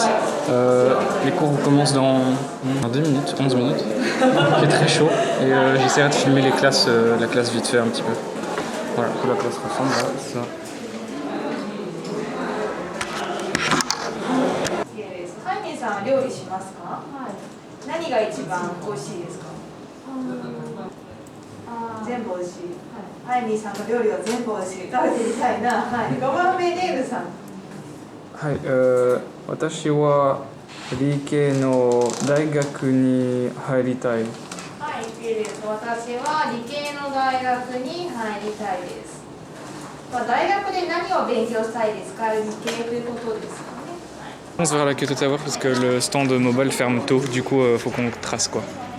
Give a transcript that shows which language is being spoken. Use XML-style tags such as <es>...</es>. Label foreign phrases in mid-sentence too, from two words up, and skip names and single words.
<fr>Les cours recommencent dans 2 minutes, 11 minutes. Il fait très chaud et j'essaierai de filmer la classe vite fait un petit peu. Voilà, que la classe ressemble à ça.</fr> <ja>料理しますか？はい。何が一番美味しいですか？全部美味しい。はい。ハイミーさんの料理は全部美味しい。食べてみたいな。はい。5番目ネイルさん。はい、私は理系の大学に入りたい。はい、いいです。私は理系の大学に入りたいです。まあ、大学で何を勉強したいですか？理系ということですかね。</ja> <fr>On se verra à la Kyoto Tower parce que le stand mobile ferme tôt, du coup faut qu'on trace quoi.</fr>